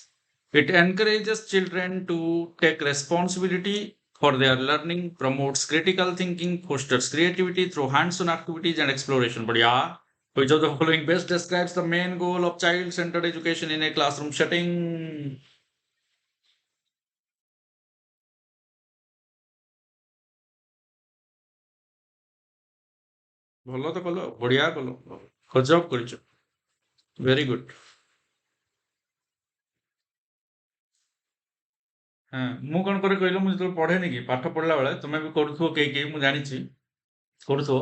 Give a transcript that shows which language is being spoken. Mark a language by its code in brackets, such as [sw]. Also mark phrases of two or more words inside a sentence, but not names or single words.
[en] It encourages children to take responsibility for their learning, promotes critical thinking, fosters creativity through hands-on activities and exploration. But yeah, which of the following best describes the main goal of child-centered education in a classroom setting? [or] ଭଲ ତ କଲ ବଢିଆ କଲ ଗଜବ କରିଛ [en] very good. [or] ହଁ ମୁଁ କଣ କରେ କହିଲ ମୁଁ ଯେତେବେଳେ ପଢେନି କି ପାଠ ପଢିଲା ବେଳେ ତମେ ବି କରୁଥିବ କେହି କେହି ମୁଁ ଜାଣିଛି କରୁଥିବ।